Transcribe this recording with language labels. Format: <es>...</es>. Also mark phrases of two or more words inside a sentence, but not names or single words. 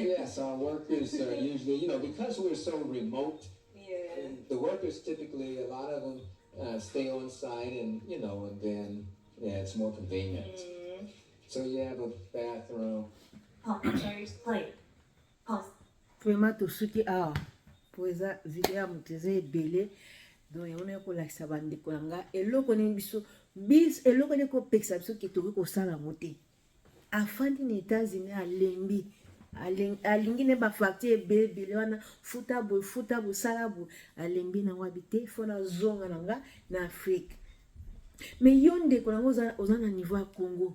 <en>Yes, our workers are usually, you know, because we're so remote, Yeah. the workers typically, a lot of them stay on site and, you know, and then, yeah, it's more convenient. Mm. So you have a bathroom. Pause. Sorry. Play. Pause.</en> <ln>Vraiment tosuki awa po eza video ya moto eza ebele donc yango na kolakisa bandeko na nga eloko nini biso eloko nini kopekisa biso ke tokoki kosala yango te afandi na États-Unis alingi ne bafacture ebele wana futa boye sala boye alembi nango abi te fo nazonga na nga na Afrique Mais yo ndeko nango oza na niveau ya Congo.</ln>